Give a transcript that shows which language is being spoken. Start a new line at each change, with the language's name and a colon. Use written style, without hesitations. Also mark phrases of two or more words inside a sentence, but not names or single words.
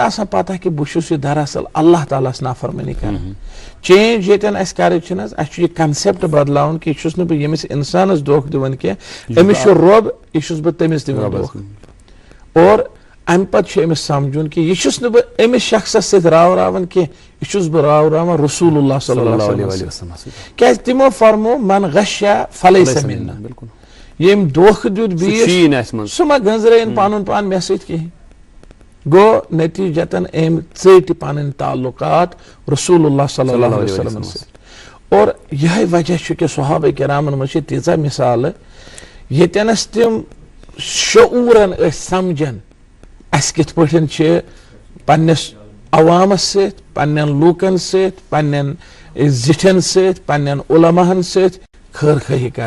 Kashmiri: آسان پتہ کہِ بہٕ چھُس یہِ دراصل اللہ تعالیٰ ہس نافرمٲنی کران چینج ییٚتٮ۪ن اَسہِ کَرٕنۍ چھِنہٕ حظ اَسہِ چھُ یہِ کنسیپٹ بدلاوُن کہِ یہِ چھُس نہٕ بہٕ ییٚمِس انسانس دھوکہٕ دِوان کینٛہہ أمِس چھُ رۄب یہِ چھُس بہٕ تٔمِس دِوان دھوکہٕ اور امہِ پتہٕ چھُ أمِس سمجھُن کہِ یہِ چھُس نہٕ بہٕ أمِس شخصس سۭتۍ راوراوان کینٛہہ یہِ چھُس بہٕ راوراوان
Arabic: رسول اللہ صلی اللہ علیہ وسلم
Kashmiri: کیازِ تِمو فرمو
Arabic: من غشا فلیس منا
Kashmiri: ییٚمۍ دھوکہٕ دیُت بیٚیِس سُہ ما گٔنٛزرٲیِن پنُن پان مےٚ سۭتۍ کِہیٖنۍ گوٚو نتیٖجتن أمۍ ژٔٹۍ پنٕنۍ تعلقات
Arabic: رسول اللہ صلی اللہ علیہ وسلم
Kashmiri: سۭتۍ اور یِہے وجہ چھُ کہِ صحابہ کرامن منٛز چھِ تیٖژاہ مثالہٕ ییٚتٮ۪نس تِم شعوٗرن ٲسۍ سمجھان اسہِ کِتھ پٲٹھۍ چھِ پننِس عوامس سۭتۍ پننٮ۪ن لوٗکن سۭتۍ پننٮ۪ن زِٹھٮ۪ن سۭتۍ پننٮ۪ن علماہن سۭتۍ خٲر خٲہی کرٕنۍ